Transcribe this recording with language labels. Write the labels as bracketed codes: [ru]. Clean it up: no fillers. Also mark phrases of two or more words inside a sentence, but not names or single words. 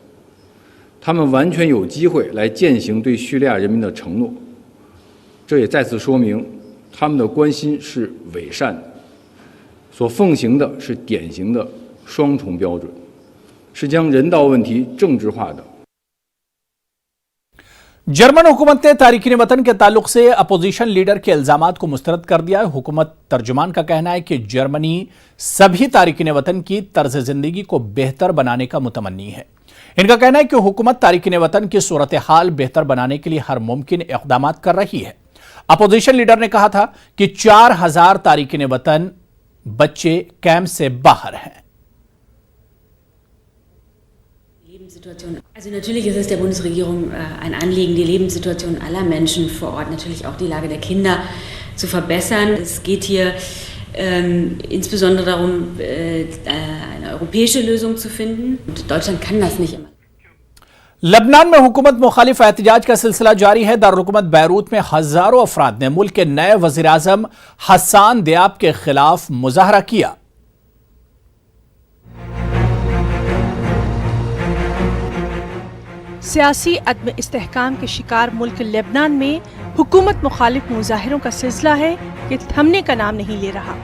[zh] 他们完全有机会来践行对叙利亚人民的承诺。这也再次说明，他们的关心是伪善的，所奉行的是典型的双重标准，是将人道问题政治化的。 [ur] جرمن حکومت نے تارکین وطن کے تعلق سے اپوزیشن لیڈر کے الزامات کو مسترد کر دیا ہے. حکومت ترجمان کا کہنا ہے کہ جرمنی سبھی تارکین وطن کی طرز زندگی کو بہتر بنانے کا متمنی ہے. ان کا کہنا ہے کہ حکومت تارکین وطن کی صورت حال بہتر بنانے کے لیے ہر ممکن اقدام کر رہی ہے. اپوزیشن لیڈر نے کہا تھا کہ 4000 تارکین وطن بچے کیمپ سے باہر ہیں. [de] Also natürlich ist es der Bundesregierung ein Anliegen, die Lebenssituation aller Menschen vor Ort, natürlich auch die Lage der Kinder zu verbessern. Es geht hier insbesondere darum, eine europäische Lösung zu finden. Und Deutschland kann das nicht immer. [ur] لبنان میں حکومت مخالف احتجاج کا سلسلہ جاری ہے. دارالحکومت بیروت میں ہزاروں افراد نے ملک کے نئے وزیر اعظم حسن دیاب کے خلاف مظاہرہ کیا. سیاسی عدم استحکام کے شکار ملک لبنان میں حکومت مخالف مظاہروں کا سلسلہ ہے کہ تھمنے کا نام نہیں لے رہا.